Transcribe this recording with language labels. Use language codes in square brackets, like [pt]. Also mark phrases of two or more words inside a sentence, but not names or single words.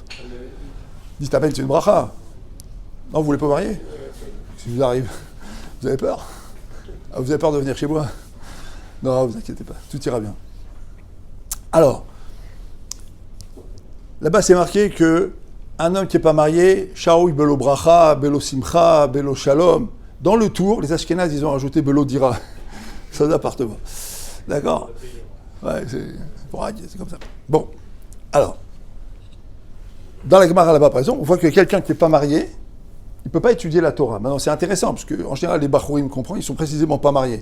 [fr] Dites amen, c'est une bracha. Non, vous voulez pas marier ? Si vous arrive, vous avez peur ? Vous avez peur de venir chez moi ? Non, vous inquiétez pas, tout ira bien. Alors, là-bas c'est marqué que un homme qui n'est pas marié, [he] שרוי בלא ברכה, בלא שמחה, בלא שלום. [fr] Dans le tour, les Ashkénazes, ils ont rajouté [he] בלא דירה. [fr] C'est un appartement. D'accord ? Ouais, c'est comme ça. Bon, alors, dans la Gemara là-bas, par exemple, on voit que quelqu'un qui n'est pas marié, il ne peut pas étudier la Torah. Maintenant, c'est intéressant, parce qu'en général, les Bachourim comprennent, ils ne sont précisément pas mariés.